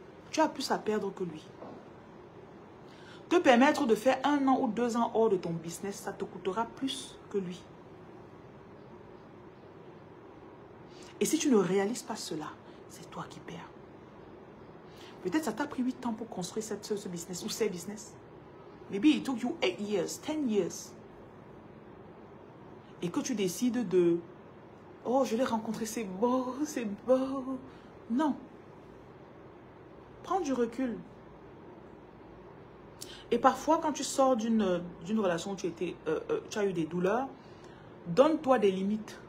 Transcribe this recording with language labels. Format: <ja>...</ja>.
<fr>Tu as plus à perdre que lui. Te permettre de faire 1 an ou 2 ans hors de ton business, ça te coûtera plus que lui. Et si tu ne réalises pas cela, c'est toi qui perds. Peut-être ça t'a pris 8 ans pour construire ce business ou ces business.</fr> <en>Maybe it took you 8 years, 10 years.</en> <fr>Et que tu décides de... Oh, je l'ai rencontré, c'est beau, c'est beau. Non. Prends du recul. Et parfois, quand tu sors d'une relation où tu as eu des douleurs, donne-toi des limites.</fr>